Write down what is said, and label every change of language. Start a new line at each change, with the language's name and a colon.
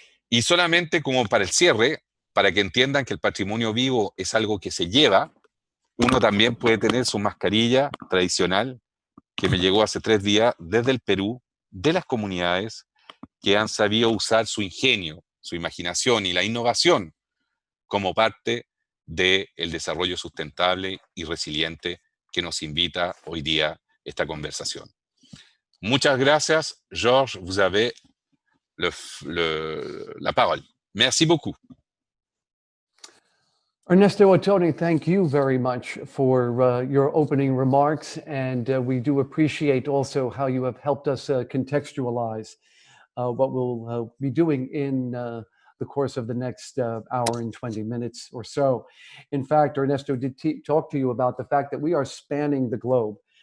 Spanish: Y solamente como para el cierre, para que entiendan que el patrimonio vivo es algo que se lleva, uno también puede tener su mascarilla tradicional que me llegó hace 3 días desde el Perú, de las comunidades que han sabido usar su ingenio, su imaginación y la innovación como parte del desarrollo sustentable y resiliente que nos invita hoy día esta conversación. Muchas gracias.
French: Georges, vous avez la parole. Merci beaucoup.
English: Ernesto Ottone, thank you very much for your opening remarks, and we do appreciate also how you have helped us contextualize what we'll be doing in the course of the next hour and 20 minutes or so. In fact, Ernesto did talk to you about the fact that we are spanning the globe,